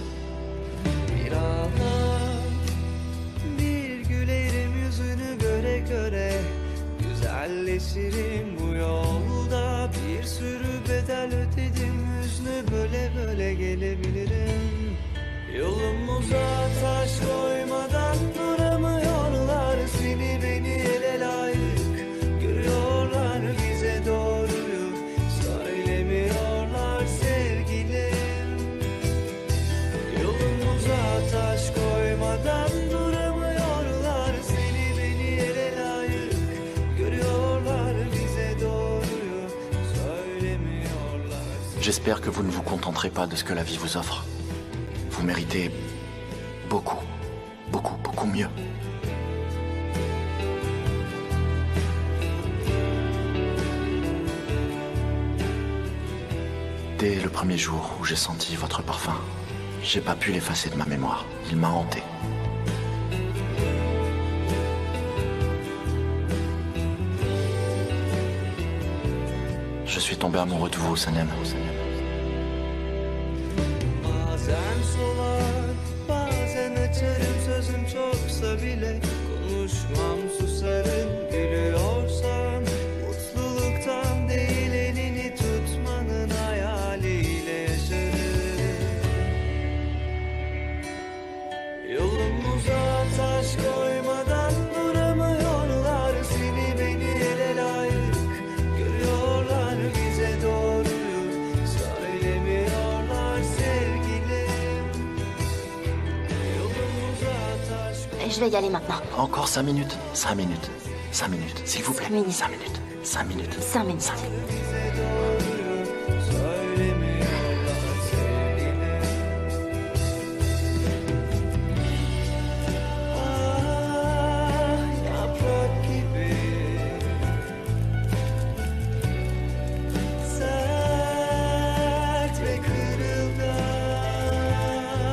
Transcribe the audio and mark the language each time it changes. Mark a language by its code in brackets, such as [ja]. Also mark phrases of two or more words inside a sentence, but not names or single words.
[tr] Bir an bir gülerim yüzünü göre göre güzelleşirim bu yolda bir sürü bedel ödedim hüznü böyle böyle gelebilirim yolumuza taş koymadan duramıyorlar seni beni ele layık görüyorlar bize doğruyu söylemiyorlar sevgilim yolumuza taş koymadan duramıyorlar seni beni ele layık görüyorlar bize doğruyu söylemiyorlar. [fr] J'espère que vous ne vous contenterez pas de ce que la vie vous offre. Vous méritez beaucoup, beaucoup, beaucoup mieux. Dès le premier jour où j'ai senti votre parfum, j'ai pas pu l'effacer de ma mémoire. Il m'a hanté. Je suis tombé amoureux de vous, Sanem. [tr] Bazen solar, bazen açarım sözüm çoksa bile konuşmam susarım gülüyorsam mutluluktan değil elini tutmanın hayaliyle yaşarım yolumuza taş koymadan duramıyorlar seni beni ele layık görüyorlar bize doğruyu söylemiyorlar sevgilim yolumuza taş [fr] Je vais y aller maintenant. Encore 5 minutes. 5 minutes. 5 minutes. S'il vous plaît. 5 minutes. 5 minutes. 5 minutes. 5 minutes. 5 minutes. [tr] bize doğruyu söylemiyorlar sevgilim Ah yaprak gibi sert ve kırılgan